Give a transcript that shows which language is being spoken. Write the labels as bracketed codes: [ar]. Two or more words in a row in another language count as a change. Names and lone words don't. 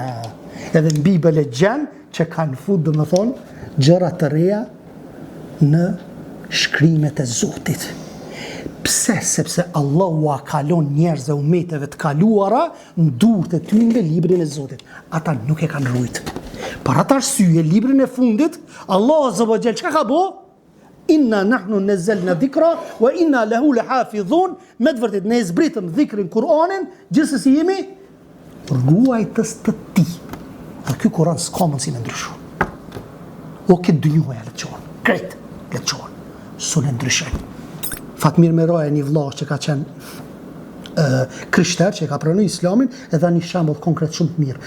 [sq] Edhe në Bibël e gjen që kanë fut, dhe më thonë, gjëra të reja në shkrimet e Zotit. Pse? Sepse Allahu a kalon njerëz e umeteve të kaluara në durët e tyre nga librin e Zotit. Ata nuk e kanë rujt. Për atë arsye, librin e fundit, Allah [ar] عز وجل [sq] çka ka bo? [ar] إنا نحن نزلنا الذكر وإنا له لحافظون. [sq] Me të vërtetë ne zbritëm dhikrin Kur'anin, gjithsesi jemi ruajtës të tij. Dhe ky Kur'an s'ka mundësi me ndryshu. O këtë dynjoja le të qonë, krejt le të qonë, su në ndryshën. Fatmir Meraja, një vllaj që ka qenë krishter, që ka pranuar Islamin, e dha një shembull konkret shumë të mirë.